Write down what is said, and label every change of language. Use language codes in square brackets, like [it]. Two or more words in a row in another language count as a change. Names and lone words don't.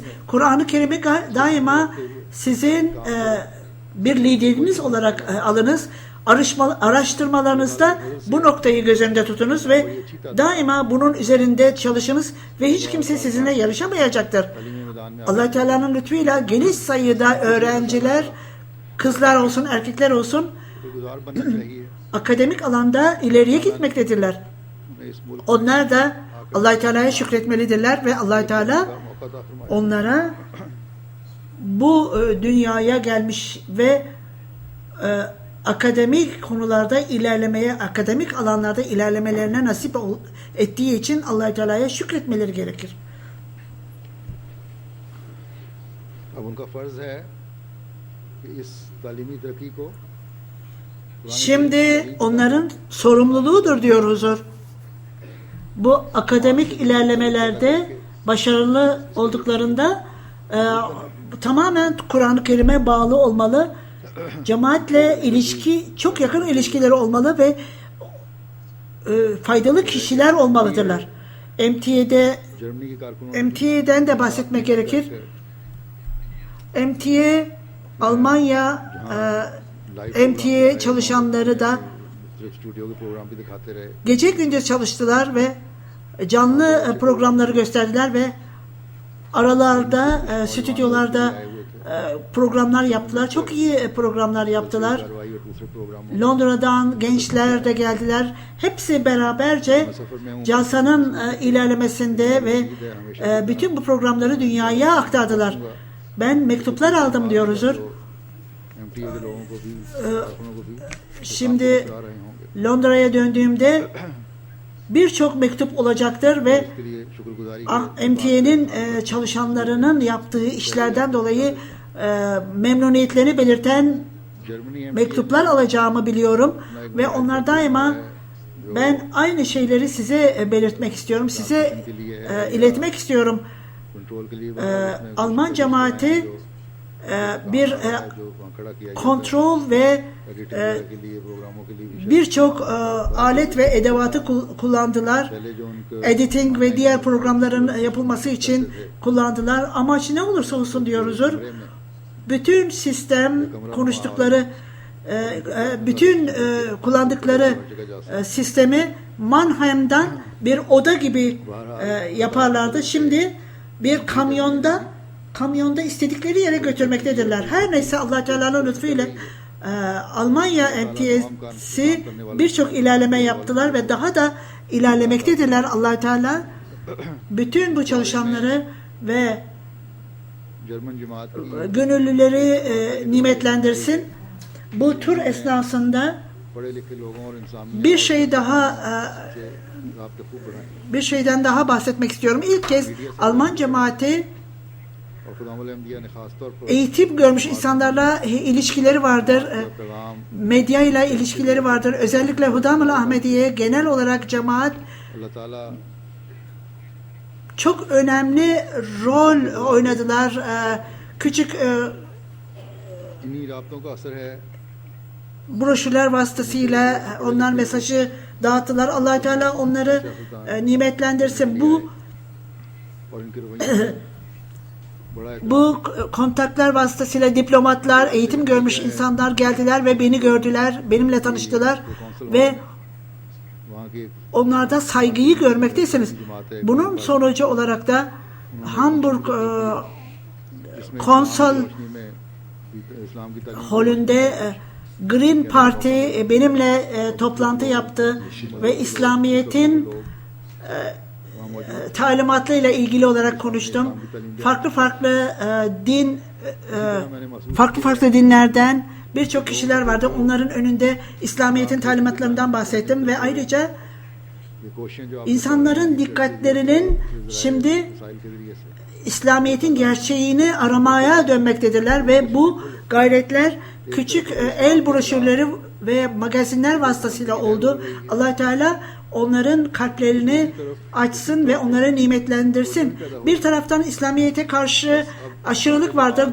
[tr] Kur'an-ı Kerim'i daima sizin bir lideriniz olarak alınız. Araştırmalarınızda bu noktayı göz önünde tutunuz ve daima bunun üzerinde çalışınız ve hiç kimse sizinle yarışamayacaktır. Allah Teala'nın lütfuyla geniş sayıda öğrenciler, kızlar olsun, erkekler olsun, [ur] گزار بننا چاہیے [tr] akademik alanda ileriye gitmektedirler. [ur] انہیں اس ملک [tr] Onlar da Allah Teala'ya şükretmelidirler ve Allah Teala [ur] کا موقع عطا فرمائے [tr] onlara bu dünyaya gelmiş ve akademik konularda ilerlemeye, akademik alanlarda ilerlemelerine nasip ettiği için Allah Teala'ya şükretmeleri gerekir. [ur] اب ان کا فرض ہے کہ اس تعلیمی ترقی کو [tr] Şimdi onların sorumluluğudur diyor huzur. Bu akademik ilerlemelerde başarılı olduklarında tamamen Kur'an-ı Kerim'e bağlı olmalı. Cemaatle çok yakın ilişkileri olmalı ve faydalı kişiler olmalıdırlar. MTA'de [ur] جرمنی کے کارکنوں نے [tr] MTA'den de bahsetmek gerekir. MTA, Almanya MTA çalışanları da [ur] صرف سٹوڈیو کے پروگرام بھی دکھاتے رہے. [tr] gece gündüz çalıştılar ve canlı programları gösterdiler ve aralarda, stüdyolarda programlar yaptılar. Çok iyi programlar yaptılar. [ur] کارروائی اور دوسرے پروگراموں [tr] Londra'dan gençler de geldiler. Hepsi beraberce Jalsa'nın ilerlemesinde ve bütün bu programları dünyaya aktardılar. Ben mektuplar aldım diyor huzur. [ur] ایم ٹی اے کے لوگوں کو بھی کارکنوں کو بھی [tr] Şimdi [ur] آ رہے ہوں گے. [tr] Londra'ya döndüğümde birçok mektup olacaktır ve [ur] اس کے لیے شکرگزاری [tr] MTA'nin çalışanlarının yaptığı işlerden dolayı memnuniyetlerini belirten [ur] जर्मनी [tr] mektuplar alacağımı biliyorum ve onlar daima ben aynı şeyleri size belirtmek istiyorum, size iletmek istiyorum. [ur] کنٹرول کے لیے [tr] Alman cemaati bir [ur] جو وہاں کھڑا کیا [tr] kontrol ve [ur] ایڈیٹنگ کے لیے پروگراموں کے لیے [tr] birçok alet ve edevatı kullandılar. [ur] پہلے جو ان کے [tr] Editing ve diğer programların yapılması için kullandılar. Amaç ne olursa olsun diyoruzdur. Bütün sistem konuştukları, bütün kullandıkları sistemi Mannheim'dan bir oda gibi yaparlardı. Şimdi bir kamyonda istedikleri yere götürmektedirler. Her neyse Allah Teala'nın lütfuyla Almanya MTA'si birçok ilerleme yaptılar ve daha da ilerlemektedirler. Allah Teala bütün bu çalışanları ve [ur] جرمن جماعت کی [tr] gönüllüleri nimetlendirsin. Bu tur esnasında [ur] پڑھے لکھے لوگوں اور انسان [tr] bir şey daha [ur] سے رابطے خوب بڑھائیں [tr] bir şeyden daha bahsetmek istiyorum. İlk kez Alman cemaati [ur] اور خداوند احمدیہ نے خاص طور پر [tr] eğitim görmüş insanlarla ilişkileri vardır. [ur] पैगाम [tr] Medya ile ilişkileri vardır. Özellikle Hudam-ül Ahmediye genel olarak cemaat [ur] اللہ تعالیٰ [tr] çok önemli rol oynadılar. Küçük [ur] انہی رابطوں کا اثر ہے [tr] broşürler vasıtasıyla onlar mesajı dağıttılar. Allah Teala onları nimetlendirsin. [ur] اور ان کے رویے بڑا ایک [tr] Bu kontaklar vasıtasıyla diplomatlar, eğitim görmüş insanlar geldiler ve beni gördüler, benimle tanıştılar ve [ur] وہاں کی [tr] onlarda saygıyı görmekteysiniz. Bunun sonucu olarak da Hamburg [ur] जिसमें [tr] konsol [ur] روشنی میں اسلام کی تعلیم [tr] holünde Green Party benimle toplantı yaptı ve İslamiyet'in [ur] وہاں موجود [tr] talimatlarıyla ilgili olarak konuştum. Farklı farklı dinlerden birçok kişiler vardı. Onların önünde İslamiyet'in talimatlarından bahsettim ve ayrıca [ur] یہ کوششیں جو آپ [tr] insanların dikkatlerinin şimdi [ur] میزائل کے ذریعے سے [tr] İslamiyet'in gerçeğini aramaya dönmektedirler ve bu gayretler küçük el broşürleri ve magazinler vasıtasıyla oldu. Allah Teala onların kalplerini açsın ve onları nimetlendirsin. Bir taraftan İslamiyet'e karşı aşırılık vardır.